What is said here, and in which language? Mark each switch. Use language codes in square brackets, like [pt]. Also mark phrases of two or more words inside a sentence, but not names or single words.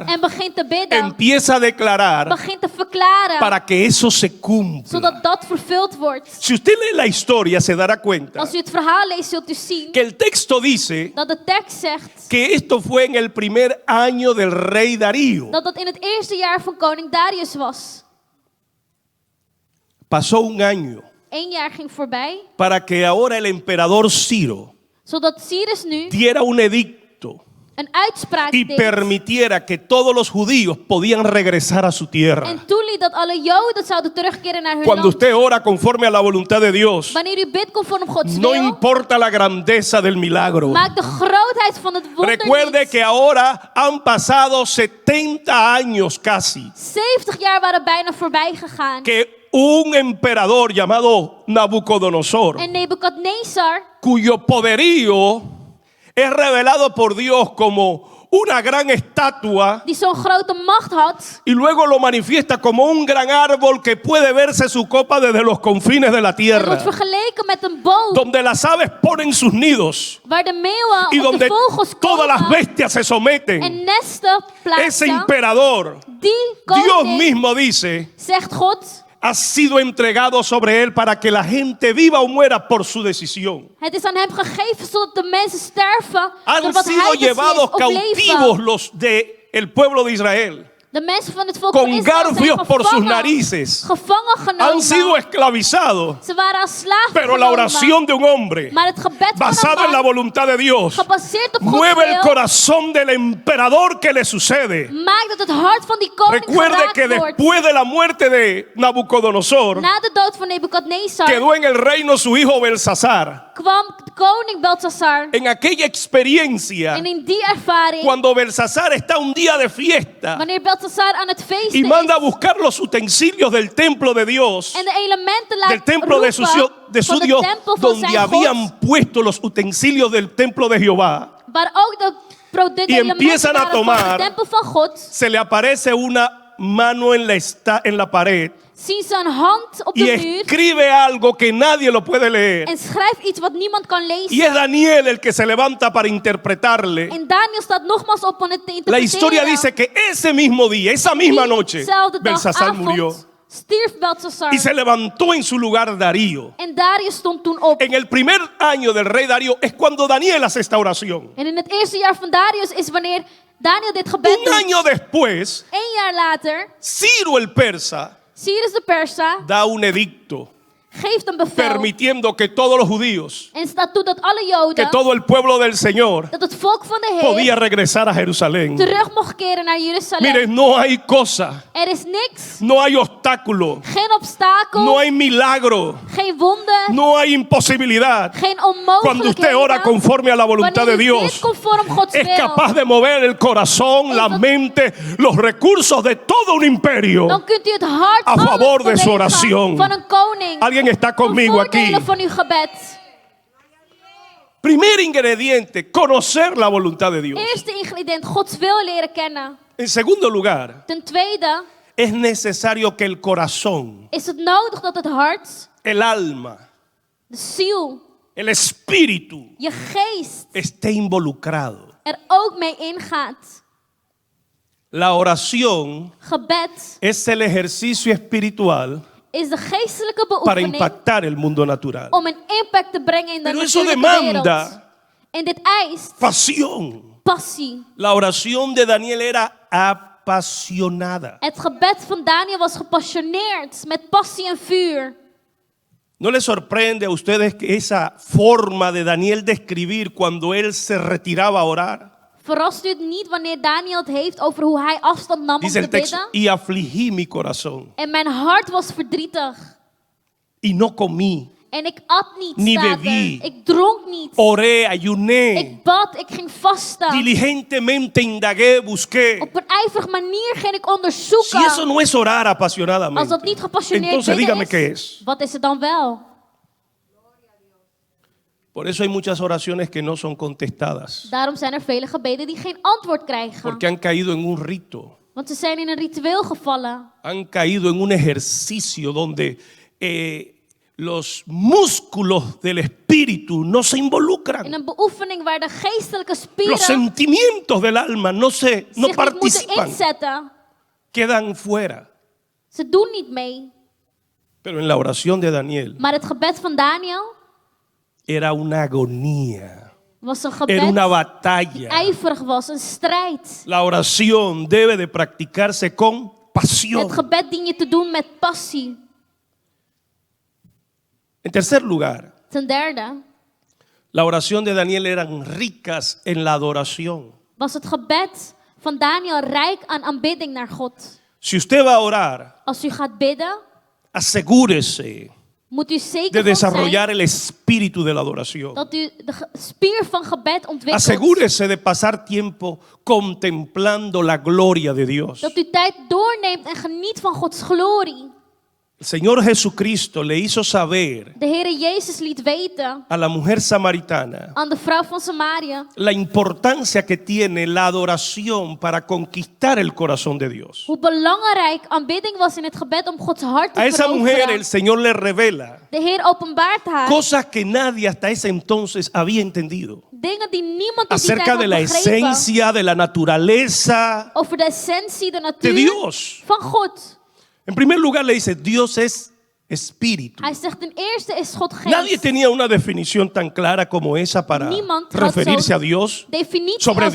[nl] en begint te bidden, [es] empieza a declarar [nl] begint te verklaren, [es] para que eso se cumpla. [nl] zodat dat vervuld wordt. [es] Si usted lee la historia, se dará cuenta [nl] Als u het verhaal leest, zult u zien [es] que el texto dice [nl] dat de tekst zegt [es] que esto fue en el primer año del rey Darío. [nl] dat het in het eerste jaar van koning Darius was. [es] Pasó un año [nl] 1 jaar ging voorbij, [es] para que ahora el emperador Ciro [nl] zodat Cyrus nu [es] diera un edicto [nl] een uitspraak [es] y [nl] deed [es] permitiera que todos los judíos podían regresar a su tierra. [nl] en toeliet dat alle Joden zouden terugkeren naar hun [es] Cuando [nl] land. [es] usted ora conforme a la voluntad de Dios, [nl] Wanneer u bidt conform Gods [es] no [nl] wil, [es] importa la grandeza del milagro. [nl] maakt de grootheid van het wonder [es] Recuerde [nl] niet. [es] que ahora han pasado 70 años casi [nl] 70 jaar waren bijna voorbij gegaan. [es] que un emperador llamado Nabucodonosor, [nl] En Nebukadnezar, [es] cuyo poderío es revelado por Dios como una gran estatua [nl] die zo'n grote macht had. [es] y luego lo manifiesta como un gran árbol que puede verse su copa desde los confines de la [nl] Het [es] tierra, [nl] wordt vergeleken met een boom [es] donde las aves ponen sus nidos [nl] waar de meeuwen [es] y [nl] of de [es] donde [nl] vogels [es] todas las [nl] komen [es] bestias se someten. [nl] en nesten [es] Ese [nl] plaatsen. [es] emperador, [nl] Die [es] Dios [nl] koning, [es] mismo dice, [nl] zegt God, [es] ha sido entregado sobre él para que la gente viva o muera por su decisión. [nl] het is aan hem gegeven zodat de mensen sterven [es] Han [nl] door wat [es] sido [nl] hij [es] llevados [nl] beslist of [es] cautivos [nl] leven. [es] los del pueblo de Israel. [nl] De mensen van het volk [es] Con [nl] van Israël zijn [es] garfios por sus [nl] gevangen, [es] narices. [nl] gevangen [es] Han sido [nl] genomen. [es] esclavizados. [nl] Ze waren als slaven [es] Pero la [nl] genomen. [es] oración de un hombre, [nl] Maar het gebed van [es] basado en la [nl] een man, [es] voluntad de Dios, [nl] gebaseerd op Gods [es] mueve el [nl] wil, [es] corazón del emperador que le sucede. [nl] maakt dat het hart van die koning [es] Recuerde que [nl] geraakt wordt. [es] después de la muerte de Nabucodonosor, [nl] Na de dood van Nebukadnezar [es] quedó en el reino su hijo Belsasar. [nl] kwam koning Belteshazzar. [es] En aquella experiencia, [nl] En in die ervaring, [es] cuando Belsasar está un día de fiesta [nl] wanneer Belteshazzar aan het feesten [es] y manda a [nl] is [es] buscar los utensilios del templo de Dios, [nl] en de elementen laat [es] del templo de su [nl] roepen [es] su [nl] van de [es] Dios, [nl] tempel van [es] donde [nl] zijn God, [es] habían puesto los utensilios del templo de Jehová, [nl] waar ook de producten [es] y [nl] elementen [es] empiezan a [nl] waren van [es] tomar, [nl] de tempel van God, [es] se le aparece una mano en la pared [nl] zien ze een hand op [es] y [nl] de muur [es] escribe algo que nadie lo puede leer. [nl] en schrijft iets wat niemand kan [es] Y [nl] lezen. [es] es Daniel el que se levanta para interpretarle. [nl] En Daniel staat nogmaals op om het te [es] La [nl] interpreteren. [es] historia dice que ese mismo día, esa misma noche, [nl] Diezelfde dag, [es] Belsasar [nl] avond, [es] murió [nl] stierf Belteshazzar. [es] y se levantó en su lugar Darío. [nl] En Darius stond toen op. [es] En el primer año del rey Darío es cuando Daniel hace esta oración. [nl] En in het eerste jaar van Darius is wanneer Daniel dit gebed [es] Un [nl] doet. [es] año después, [nl] 1 jaar later, [es] Ciro el persa [nl] Cyrus de Persa [es] da un edicto [nl] geeft een bevel. [es] permitiendo que todos los judíos, [nl] En staat toe dat alle [es] que [nl] Joden, [es] todo el pueblo del Señor [nl] dat het volk van de [es] podía [nl] Heer [es] regresar a Jerusalén. [nl] terug mocht keren naar Jeruzalem. [es] Miren, no hay cosa, [nl] Er is niks, [es] no hay obstáculo, [nl] geen obstakel, [es] no hay milagro, [nl] geen wonde, [es] no hay imposibilidad. [nl] geen [es] Cuando usted ora [nl] onmogelijkheden. [es] conforme a la voluntad de [nl] Wanneer u [es] Dios, [nl] bidt conform Gods [es] es [nl] wil, [es] capaz de mover el corazón, la mente, los recursos de todo un imperio. [nl] dan kunt u het hart [es] a [nl] alles [es] favor de su [nl] bewegen [es] oración. [nl] van een koning. [es] Alguien está [nl] Ten [es] conmigo aquí. [nl] voordele van uw gebed. [es] Primer ingrediente, conocer la voluntad de Dios. [nl] Eerste ingrediënt, Gods wil leren kennen. [es] En segundo lugar, [nl] Ten tweede [es] es necesario que el corazón, [nl] is het nodig dat het hart, [es] el alma, [nl] de ziel, [es] el espíritu [nl] je geest [es] esté involucrado. [nl] er ook mee ingaat. [es] La oración [nl] Gebed [es] es el ejercicio espiritual [nl] is de geestelijke [es] para [nl] beoefening [es] impactar el mundo natural. [nl] om een impact te brengen in de [es] Pero eso [nl] natuurlijke wereld. [es] demanda [nl] En dit eist [es] pasión. [nl] passie. [es] La oración de Daniel era apasionada. [nl] Het gebed van Daniel was gepassioneerd, met passie en vuur. [es] ¿No le sorprende a ustedes que esa forma de Daniel de escribir cuando él se retiraba a orar? [nl] Verrast u het niet wanneer Daniel het heeft over hoe hij afstand nam om [es] Dice [nl] te [es] el texto, [nl] bidden? [es] y afligí mi corazón [nl] En mijn hart was verdrietig. [es] y no comí, [nl] En ik at niet, [es] Ni [nl] staat er. [es] bebí. [nl] Ik dronk niet. [es] oré, ayuné, [nl] Ik bad, ik ging vasten. [es] diligentemente indagué, busqué. [nl] Op een ijverige manier ging ik onderzoeken. [es] Si eso no es orar [nl] Als [es] apasionadamente, [nl] dat niet gepassioneerd [es] entonces [nl] bidden [es] dígame [nl] is, [es] qué es. [nl] wat is het dan wel? [es] Por eso hay muchas oraciones que no son contestadas, [nl] Daarom zijn er vele gebeden die geen antwoord krijgen. [es] porque han caído en un rito, [nl] Want ze zijn in een ritueel gevallen. [es] han caído en un ejercicio donde los músculos del espíritu no se [nl] In [es] involucran. [nl] een beoefening waar de geestelijke [es] Los [nl] spieren [es] sentimientos del alma no [nl] zich niet moeten [es] participan, [nl] inzetten. [es] quedan fuera. [nl] Ze doen niet mee. [es] Pero en la oración de Daniel [nl] Maar het gebed van Daniel [es] era una agonía, [nl] was een [es] era [nl] gebed [es] una [nl] die [es] batalla. [nl] ijverig was, een strijd. [es] La oración debe de practicarse con pasión. [nl] Het gebed dien je te doen met passie. [es] En tercer lugar, [nl] Ten derde [es] la oración de Daniel eran ricas en la adoración. [nl] was het gebed van Daniel rijk aan aanbidding naar God. [es] Si usted va a orar, [nl] Als u gaat bidden, [es] asegúrese [nl] moet u zeker [es] de [nl] van [es] desarrollar [nl] zijn [es] el espíritu de la adoración. [nl] dat u de spier van gebed ontwikkelt. [es] Asegúrese de pasar tiempo contemplando la gloria de Dios. [nl] Dat u tijd doorneemt en geniet van Gods glorie. [es] El Señor Jesucristo le hizo saber [nl] De Heere Jezus liet weten [es] a la mujer samaritana [nl] aan de vrouw van Samaria [es] la importancia que tiene la adoración para conquistar el corazón de Dios. [nl] hoe belangrijk aanbidding was in het gebed om Gods hart te [es] A esa mujer [nl] veroveren. [es] el Señor le revela [nl] De Heer openbaart haar [es] cosas que nadie hasta ese entonces había entendido [nl] dingen die niemand tot die [es] acerca [nl] tijd [es] de la [nl] had begrepen. [es] esencia, de la naturaleza [nl] Over de essentie, de [es] de [nl] natuur [es] Dios. [nl] van God. [es] En primer lugar le dice, Dios es espíritu. [nl] Hij zegt ten eerste is God [es] Nadie [nl] geest. [es] tenía una definición tan clara como esa para [nl] Niemand had [es] referirse [nl] zo'n [es] a Dios, [nl] definitie [es] sobre [nl] als